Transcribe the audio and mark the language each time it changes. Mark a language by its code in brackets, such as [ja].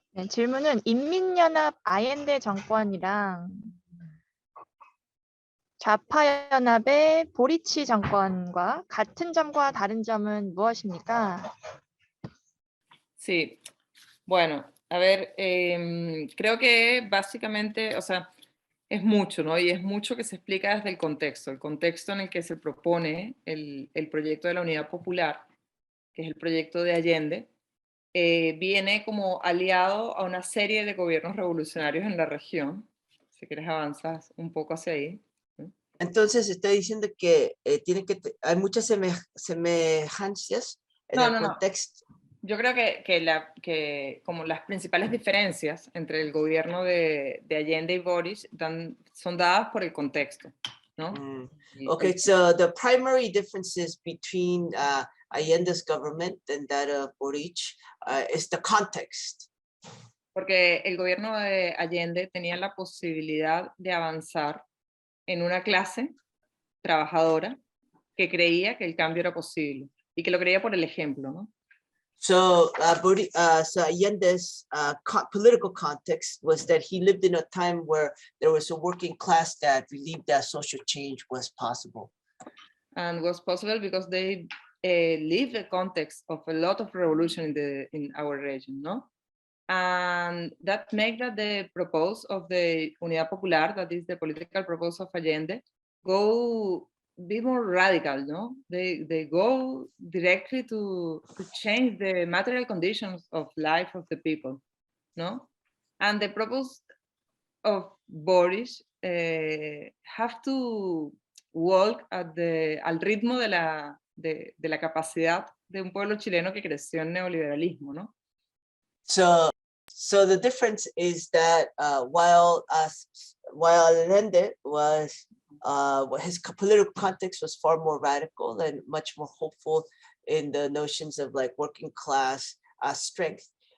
[ko] 네, 질문은 인민연합 아옌데 정권이랑 좌파연합의 보리치 정권과 같은 점과 다른 점은 무엇입니까? [es] Sí, bueno, a ver, creo que básicamente, o sea, es mucho, ¿no? Y es mucho que se explica desde el contexto en el que se propone el proyecto de la Unidad Popular, que es el proyecto de Allende, viene como aliado a una serie de gobiernos revolucionarios en la región. Si quieres avanzas un poco hacia ahí. Entonces está diciendo que hay muchas semejanzas en el contexto. Yo creo que como las principales diferencias entre el gobierno de Allende y Boris son dadas por el contexto, ¿no? [en] Okay, so the primary differences between Allende's government and that of Boric is the context. [es] Porque el gobierno de Allende tenía la posibilidad de avanzar en una clase trabajadora que creía que el cambio era posible y que lo creía por el ejemplo, ¿no? [en] So, so Allende's political context was that he lived in a time where there was a working class that believed that social change was possible. And was possible because they lived the context of a lot of revolution in our region, no? And that makes that the proposal of the Unidad Popular, that is the political proposal of Allende, be more radical, no? They go directly to change the material conditions of life of the people, no? And the purpose of Boris have to walk al ritmo de la capacidad de un pueblo chileno que creció en neoliberalismo, ¿no? So the difference is that while Allende was his political context was far more radical and much more hopeful in the notions of like working class strength.